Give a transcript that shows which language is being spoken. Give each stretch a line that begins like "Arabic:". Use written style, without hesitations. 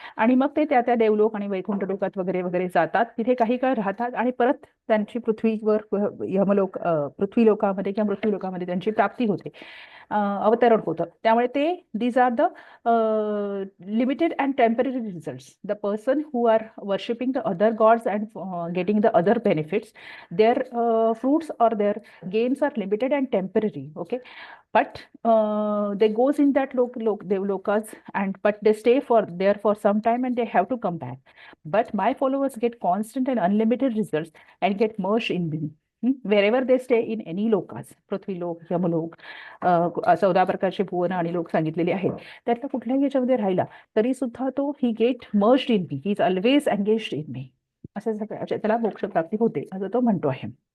Marathi: आणि मग ते त्या त्या देवलोक आणि वैकुंठ लोकात वगैरे वगैरे जातात, तिथे काही काळ राहतात आणि परत त्यांची पृथ्वीवर यमलोक, पृथ्वी लोकामध्ये किंवा मृत्यू लोकामध्ये त्यांची प्राप्ती होते, अवतरण होतं. त्यामुळे ते
English: These are the limited and temporary results. The person who are worshipping the other gods and getting the other benefits, their fruits or their gains are limited and temporary. Okay, but they goes in that devlokas, and but they stay for there for some time and they have to come back. But my followers get constant and unlimited results and get merged in me. Wherever they stay in any lokas,
Marathi: पृथ्वीलोक, यमलोक, 14 प्रकारचे भुवन आणि लोक सांगितलेले आहेत, त्यातल्या कुठल्याही याच्यामध्ये राहिला तरी सुद्धा तो
English: he get merged in me,
Marathi: he is always engaged in मी, असं त्याला मोक्ष प्राप्ती होते असं तो म्हणतो आहे.